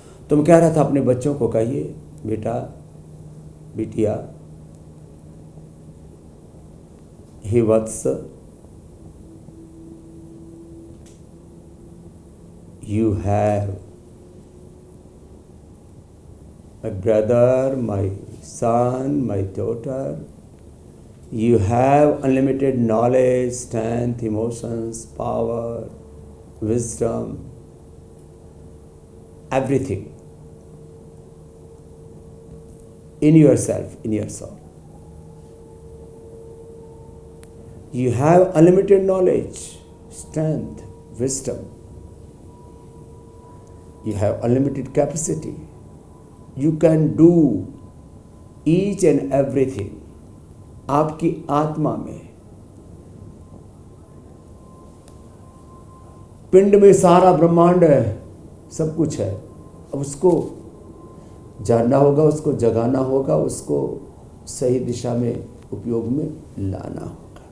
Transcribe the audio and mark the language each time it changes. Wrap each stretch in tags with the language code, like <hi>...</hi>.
<hi>तो मैं कह रहा था अपने बच्चों को कहिए, बेटा बिटिया, हे वत्स,</hi> <en>you have my brother, my son, my daughter. You have unlimited knowledge, strength, emotions, power, wisdom, everything in yourself, in your soul. You have unlimited knowledge, strength, wisdom. You have unlimited capacity. You can do each and everything.</en> <hi>आपकी आत्मा में, पिंड में सारा ब्रह्मांड है, सब कुछ है। अब उसको जानना होगा, उसको जगाना होगा, उसको सही दिशा में उपयोग में लाना होगा।</hi>